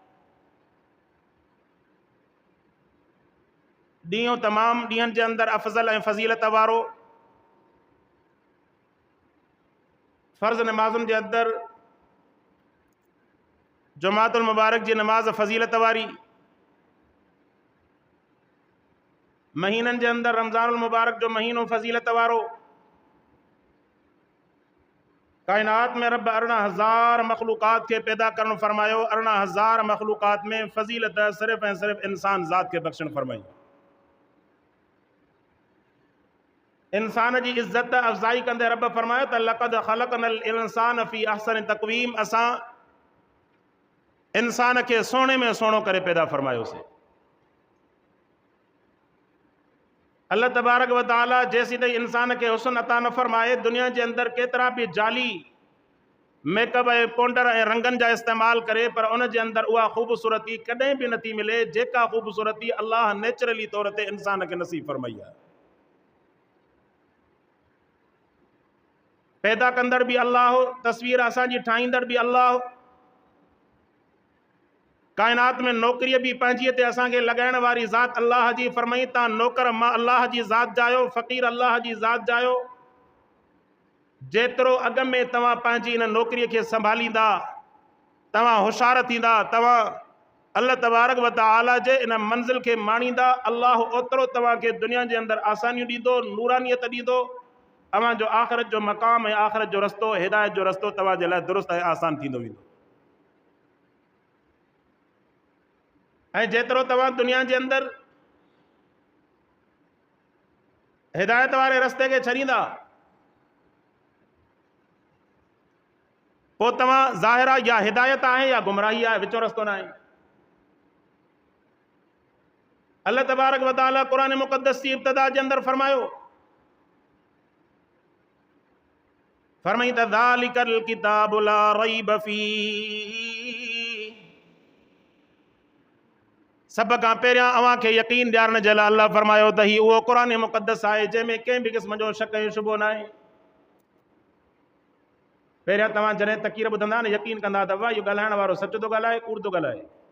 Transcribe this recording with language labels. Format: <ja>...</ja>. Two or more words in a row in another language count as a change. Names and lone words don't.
<sd>तमाम ॾींहंनि जे अंदरि अफ़ज़ल ऐं फज़ीलत वारो फ़र्ज़ नमाज़ुनि जे अंदरि जुमातुल मुबारक जी नमाज फज़ीलत वारी, महीननि जे अंदरि रमज़ानुल मुबारक जो महीनो फज़ीलत वारो। कायनात में रब 18,000 मखलूक़ात के पैदा करण फरमायो। 18,000 मखलूक़ात में फजीलत सिर्फ़ ऐं सिर्फ़ इंसान ज़ात के बख्शण फरमाई। इंसान की इज्जत अफ़ज़ाई कंदे रब फरमायो त</sd> <ar>لقد خلقنا الإنسان في أحسن تقويم,</ar> <sd>असां इंसान के सोने में सोनो करे पैदा फरमायोसीं।</sd> <ar>الله تبارك وتعالى</ar> <sd>जैसी ताईं इंसान के हुस्न अता न फरमाए, दुनिया के अंदर केतरा भी जाली मेकअप ऐं पाउडर ऐं रंगन जा इस्तेमाल करे, पर उन जे अंदर उहा ख़ूबसूरती कदें भी नथी मिले जेका ख़ूबसूरती अल्लाह नेचुरली तौर ते इंसान के नसीब फरमाई है। पैदा कंदड़ भी अल्लाह, तस्वीर असांजी ठाहींदड़ भी अल्लाह, कायनात में नौकरी भी पंहिंजी ते असांखे लगाइण वारी ज़ात अल्लाह जी। फरमाई ता नौकर मां अल्लाह जी ज़ात जायो, फ़कीर अल्लाह जी ज़ात जायो। जेतिरो अॻ में तव्हां पंहिंजी इन नौकरीअ खे संभालींदा, तव्हां होशियार थींदा, तव्हां</sd> <ar>الله تبارك وتعالى</ar> <sd>जे इन मंज़िल के माणींदा, अल्लाह ओतिरो तव्हांखे दुनिया जे अंदरि आसानियूं ॾींदो, नूरानियत ॾींदो। तव्हां जो आख़िरत जो मक़ाम ऐं आख़िरत जो रस्तो, हिदायत जो रस्तो तव्हां जे लाइ दुरुस्त ऐं आसान थींदो वेंदो। ऐं जेतिरो तव्हां दुनिया जे अंदरि हिदायत वारे रस्ते के छॾींदा, पोइ तव्हां ज़ाहिरा या हिदायत आहे या गुमराही आहे, विचो रस्तो न आहे।</sd> <ar>الله تبارك وتعالى</ar> <sd>क़ुरान मुक़द्दस की इब्तिदा के अंदर फरमायो, फरमाई त</sd> <ar>ذلك الكتاب لا ريب فيه,</ar> <sd>सब खां पहिरियां अव्हां खे यकीन ॾियारण जे लाइ अल्लाह फरमायो त ही उहो क़ुरान मुक़द्दस आहे जंहिंमें कंहिं भी क़िस्म जो शक ऐं शुबो न आहे। पहिरियां तव्हां जॾहिं तक़ीर ॿुधंदा न, यकीन कंदा त वाह इहो ॻाल्हाइण वारो सच थो ॻाल्हाए, कूड़ थो ॻाल्हाए।</sd>